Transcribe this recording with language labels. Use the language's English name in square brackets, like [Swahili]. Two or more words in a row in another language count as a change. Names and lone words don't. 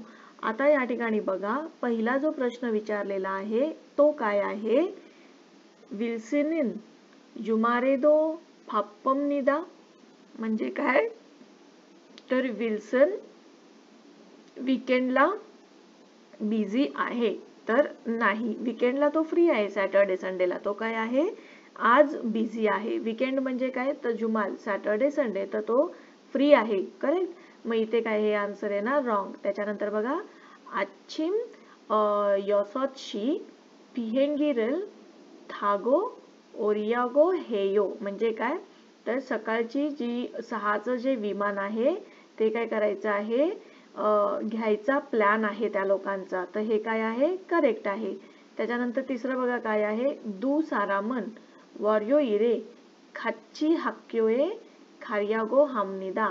[Marathi] आता या ठिकाणी बघा पहिला जो प्रश्न विचारलेला आहे तो काय आहे, [Korean] 윌슨은 주말에도 바쁩니다 [Marathi] म्हणजे काय, तर विल्सन वीकेंडला बिझी आहे. तर नाही, वीकेंडला तो फ्री आहे, [English] Saturday Sunday [Marathi] तो काय आहे, आज बिझी आहे. वीकेंड म्हणजे काय, तर जुमाल, [English] Saturday Sunday [Marathi] तर तो फ्री आहे. करेक्ट, मग इथे काय हे आन्सर आहे ना, रॉंग. त्याच्यानंतर बघा [Korean] 아침 6시 비행기를 타고 오려고 해요 [Marathi] म्हणजे काय, तर सकाळची जी 6चं जे विमान आहे ते काय करायचं आहे, घ्यायचा प्लॅन आहे त्या लोकांचा. तर हे काय आहे, करेक्ट आहे. त्याच्यानंतर तिसरं बघा काय आहे, [Korean] 두 사람은 월요일에 같이 학교에 가려고 합니다.